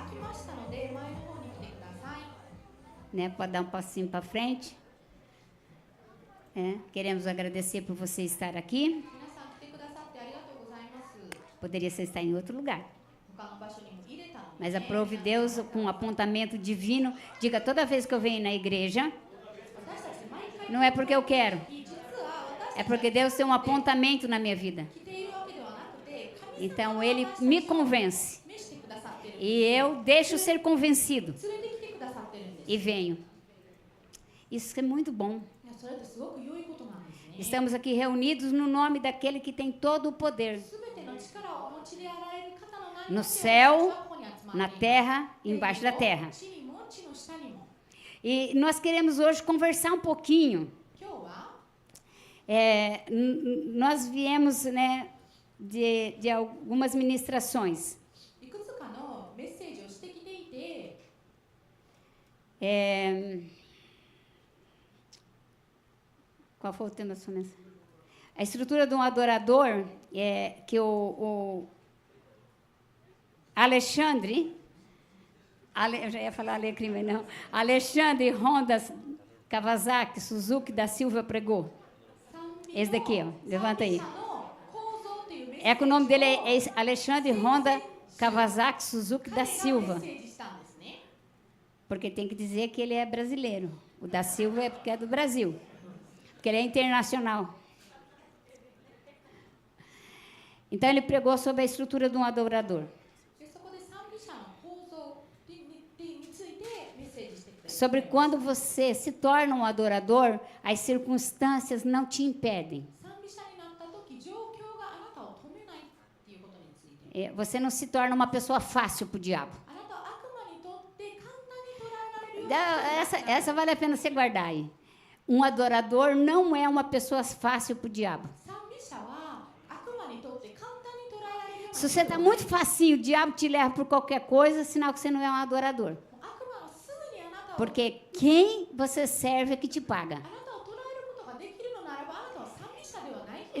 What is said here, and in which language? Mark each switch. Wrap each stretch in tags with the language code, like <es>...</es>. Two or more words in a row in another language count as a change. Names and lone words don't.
<ja>ましたので、前の方に来てください。</ja> <pt>Né? Pode dar um passinho para frente. Queremos agradecer por você estar aqui.</pt> <ja>皆さん来てくださってありがとうございます。</ja> <pt>Poderia ser estar em outro lugar.</pt> <ja>他の場所にも入れたので、</ja> <pt>Mas aprove Deus com um apontamento divino. Diga, toda vez que eu venho na igreja,</pt> <ja>私たち毎回</ja> <pt>não é porque eu quero.</pt> <ja>実は私</ja> <pt>É porque Deus tem um apontamento na minha vida.</pt> <ja>来ているわけではなくて、神</ja> <pt>Então</pt> <ja>様</ja> <pt>Ele</pt> <ja>が</ja> <pt>me</pt> <ja>私たちを</ja> <pt>convence.</pt> <ja>召してくださっているんです。</ja> <pt>E eu deixo ser convencido.</pt> <ja>連れてきてくださってるんです。</ja> <pt>E venho. Isso é muito bom.</pt> <ja>いや、それってすごく良いことなんですね。</ja> <pt>Estamos aqui reunidos no nome daquele que tem todo o poder.</pt> <ja>すべての力をお持ちであられる方の名に</ja> <pt>No</pt> <ja>よって</ja> <pt>céu,</pt> <ja>私はここに集まってい</ja> <pt>na</pt> <ja>ます</ja> <pt>terra e embaixo da terra.</pt> <ja>地にも地の下にも。</ja> <pt>E nós queremos hoje conversar um pouquinho.</pt> <ja>今日は</ja> <pt>Nós viemos, né, de algumas ministrações.</pt> <ja>いくつかのメッセージをしてきていて、</ja> <pt>Qual foi o tema da sua mensagem? A estrutura de um adorador, que o Alexandre, eu já ia falar Alecrim, mas não, Alexandre Honda Kawasaki Suzuki da Silva pregou.</pt> <ja>賛美</ja> <pt>Esse daqui, ó, levanta aí.</pt> <ja>賛美者の構造というメッセージ</ja> <pt>É que o nome dele é Alexandre Honda Kawasaki Suzuki da</pt> <ja>彼がメ</ja> <pt>Silva,</pt> <ja>ッセージしたんですね。</ja> <pt>porque tem que dizer que ele é brasileiro. O da Silva é porque é do Brasil, porque ele é internacional. Então ele pregou sobre a estrutura de um adorador.</pt> <ja>でそこで賛美者の構造についてメッセージしてくれた。</ja> <pt>Sobre quando você se torna um adorador, as circunstâncias não te impedem.</pt> <ja>賛美者になった時、状況があなたを止めないっていうことについて。</ja> <pt>Você não se torna uma pessoa fácil para o diabo.</pt> <ja>あなたは悪魔にとって簡単に捉えられるような</ja> <pt>Essa vale a pena você guardar aí. Um adorador não é uma pessoa fácil para o diabo.</pt> <ja>賛美者は悪魔にとって簡単に捉えられるような</ja> <pt>Se você está muito facinho, o diabo te leva por qualquer coisa, sinal que você não é um adorador.</pt> <ja>悪魔はすぐにあなたを</ja> <pt>Porque quem você serve é que te paga.</pt> <ja>あなたを捉えることができるのならばあなたは賛美者ではない。</ja>